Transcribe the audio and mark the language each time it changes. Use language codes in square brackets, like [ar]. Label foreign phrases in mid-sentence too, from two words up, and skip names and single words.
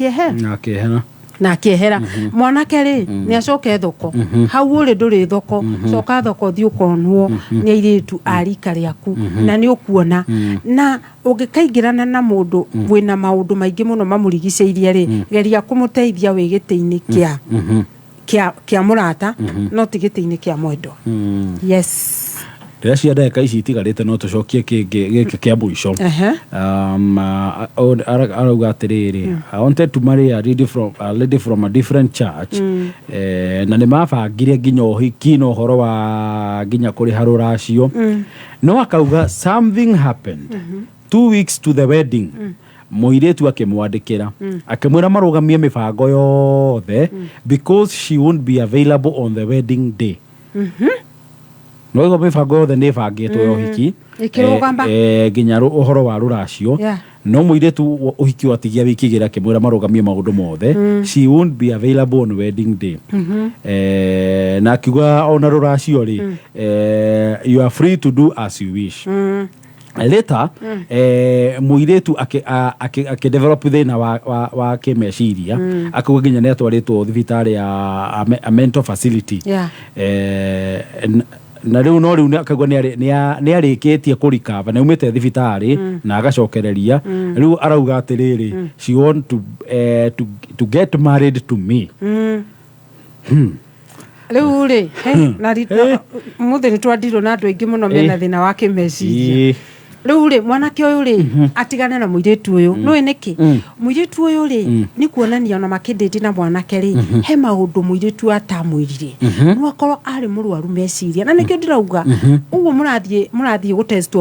[ki] na akĩehera mwanake rĩ nĩ acoke thoko hau ũrĩ ndũrĩ thoko coka thoko thiĩ ũkonwo nĩ airĩtu arika rĩaku na nĩ ũkuona na ũngĩkaingĩrana na mũndũ wĩna maũndũ maingĩ mũno mamũrigicĩirie rĩ geria kũmũteithia wĩ gĩtĩ-inĩ kĩa mũrata no ti gĩtĩ-inĩ kĩa mwendwa yes rĩrĩa cia ndagĩka ici itigarĩte no tũcokie gĩkĩ kĩa mũico arauga atĩrĩrĩ [en] I wanted to marry a lady from a different church [ki] na nĩ mabangire nginya ũhiki na ũhoro wa nginya kũrĩha rũracio no akauga [en] something happened 2 weeks to the wedding [ki] mũirĩtu akĩmwandĩkĩra akĩmwĩra marũgamie mĩbango yothe [en] because she won't be available on the wedding day [ki] no ĩgo mĩbango yothe nĩ ĩbangĩtwo ya ũhiki nginya ũhoro wa rũracio no mũirĩtu ũhiki watigia wikigĩra akĩmwĩra marũgamie maũndũ mothe [en] she won't be available on wedding day [ki] na akiuga ona rũracio rĩ [en] you are free to do as you wish later [ki] mũirĩtu akĩdevelop thĩna wa kĩmeciria akauga nginya nĩ atwarĩtwo thibitarĩ ya [en] mental facility [ki] na rĩu no rĩu akauga nĩ arĩkĩtie kũrikava na umĩte thibitarĩ na agacokereria rĩu arauga atĩrĩrĩ [en] she want to get married to me [ki] rĩu rĩ na mũthĩ nĩ twandirwo na andũ aingĩ mũno mena thĩna wa kĩmeciria rĩu rĩ mwanake ũyũ rĩ atigane na mũirĩtu ũyũ nĩwe nĩkĩ mũirĩtu ũyũ rĩ nĩ kuonania ona makĩndĩti na mwanake rĩ he maũndũ mũirĩtu atamwĩrire no akorwo arĩ mũrwaru meciria na nĩkĩo ndĩrauga ũguo mũrathiĩ gũtestwo